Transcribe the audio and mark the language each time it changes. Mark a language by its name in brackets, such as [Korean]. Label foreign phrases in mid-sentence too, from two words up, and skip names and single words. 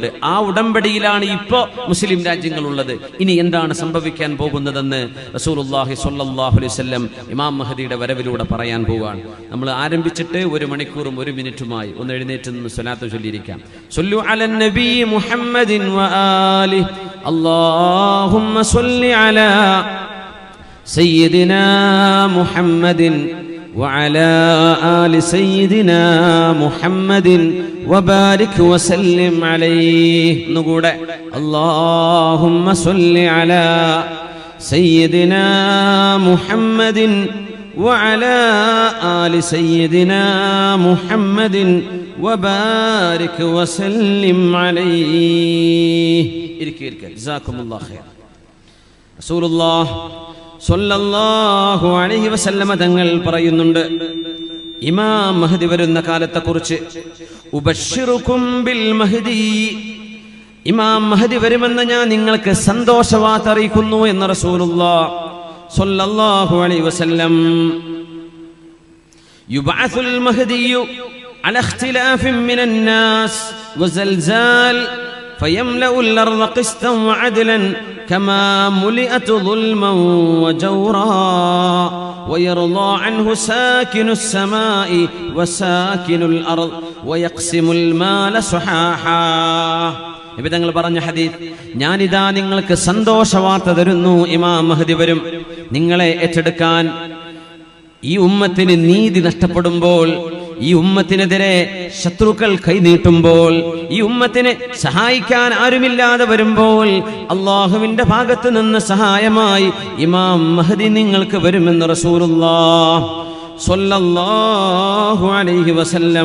[Malayalam] ആ ഉടമ്പടിയിലാണ് ഇപ്പോൾ മുസ്ലിം രാജ്യങ്ങളുള്ളത്. ഇനി എന്താണ് സംഭവിക്കാൻ പോകുന്നതെന്ന് [Arabic] رسول الله صلى الله عليه وسلم [Malayalam] ഇമാം മഹദിയുടെ വരവിലൂടെ പറയാൻ പോവുകയാണ്. നമ്മൾ ആരംഭിച്ചിട്ട് 1 മണിക്കൂറും 1 മിനിറ്റുമായി. ഒന്ന് എഴുന്നേറ്റ് നിന്ന് സ്വലാത്ത് ചൊല്ലിയിരിക്കാം. [Arabic] صلوا على النبي محمد وآله اللهم صل على سيدنا محمد وعلى آل سيدنا محمد وبارك وسلم عليه. نقول اللهم صل على سيدنا محمد وعلى آل سيدنا محمد وبارك وسلم عليه. جزاكم الله خير. رسول الله صلى الله عليه وسلم [Malayalam] തങ്ങൾ പറയുന്നുണ്ട് ഇമാം മഹദി വരുന്ന കാലത്തെക്കുറിച്ച്, [Arabic] أبشركم بالمهدي, [Malayalam] ഇമാം മഹദി വരുമെന്ന് ഞാൻ നിങ്ങൾക്ക് സന്തോഷവാർത്ത അറിയിക്കുന്നു എന്ന് [Arabic] رسول الله صلى الله عليه وسلم. يبعث المهدي على اختلاف من الناس وزلزال فيملأ الأرض قسطا وعدلا [Malayalam] كما ملئت ظلما وجورا ويرضى عنه ساكن السماء وساكن الأرض ويقسم المال صحاحا. നബി തങ്ങൾ പറഞ്ഞ ഹദീസ്, ഞാനിതാ നിങ്ങൾക്ക് സന്തോഷവാർത്ത തരുന്നു, ഇമാം മഹദി വരും. നിങ്ങളെ ഏറ്റെടുക്കാൻ, ഈ ഉമ്മത്തിന് നീതി നഷ്ടപ്പെടുമ്പോൾ, ഈ ഉമ്മത്തിനെതിരെ ശത്രുക്കൾ കൈനീട്ടുമ്പോൾ, ഈ ഉമ്മത്തിനെ സഹായിക്കാൻ ആരുമില്ലാതെ വരുമ്പോൾ അള്ളാഹുവിന്റെ ഭാഗത്ത് നിന്ന് സഹായമായി ഇമാം മഹദി നിങ്ങൾക്ക് വരുമെന്ന് [Arabic] رسول الله صلى الله عليه وسلم.